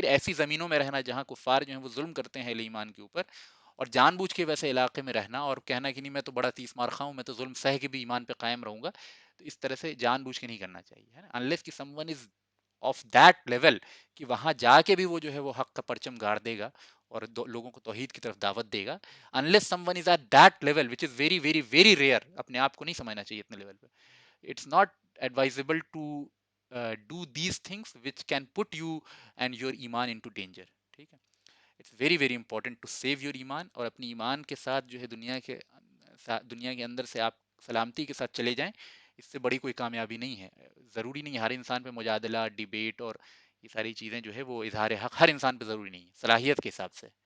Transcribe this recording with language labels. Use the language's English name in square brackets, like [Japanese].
[Urdu] پھر ایسی زمینوں میں رہنا جہاں کفار جو ہیں وہ ظلم کرتے ہیں اہل ایمان کے اوپر، اور جان بوجھ کے ویسے علاقے میں رہنا اور کہنا کہ نہیں میں تو بڑا تیس مار خواہ ہوں، میں تو ظلم سہ کے بھی ایمان پہ قائم رہوں گا، تو اس طرح سے جان بوجھ کے نہیں کرنا چاہیے. [English] unless [Urdu] کہ [English] someone is of that level [Urdu] کہ وہاں جا کے بھی وہ جو ہے وہ حق کا پرچم گاڑ دے گا اور لوگوں کو توحید کی طرف دعوت دے گا. [English] unless someone is at that level which is very very very rare، [Urdu] اپنے آپ کو نہیں سمجھنا چاہیے اتنے لیول پہ. [English] it's not advisable to do these things which can put you and your iman into danger. [Urdu] ٹھیک ہے، [English] it's very very important to save your ایمان، [Urdu] اور اپنی ایمان کے ساتھ جو ہے دنیا کے اندر سے آپ سلامتی کے ساتھ چلے جائیں. اس سے بڑی کوئی کامیابی نہیں ہے. ضروری نہیں ہے ہر انسان پہ مجادلہ ڈیبیٹ اور یہ ساری چیزیں جو ہے وہ اظہار حق ہر انسان پہ ضروری نہیں ہے صلاحیت کے حساب سے.